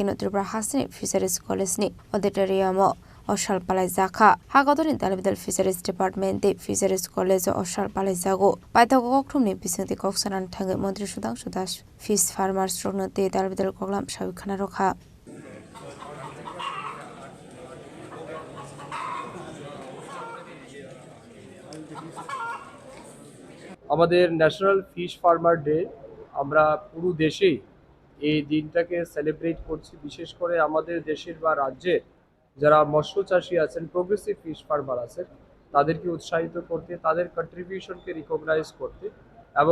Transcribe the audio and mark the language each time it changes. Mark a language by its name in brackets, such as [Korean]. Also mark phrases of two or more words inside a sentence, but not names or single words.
[Kok Borok] no Tripura Hasini Fisheries College ni auditorium oshal palai jakha hagodoni dalbidal Fisheries Department de Fisheries College oshal palai jago paithago kokthumni bisingti koksanan thangai Mantri Sudangshu Das [English] Fish Farmers [Kok Borok] rokno te dalbidal koklam sabikhana rokha [Bangla] আমাদের [English] National Fish Farmer Day [Bangla] আমরা পুরো দেশে এই দিনটাকে সেলিব্রেট করছি বিশেষ করে আমাদের দেশের বা রাজ্যের যারা মৎস্য চাষী আছেন [English] progressive fish farmer [Bangla] আছেন তাদেরকে উৎসাহিত করতে তাদের [English] contribution recognise [Bangla] করতে এবং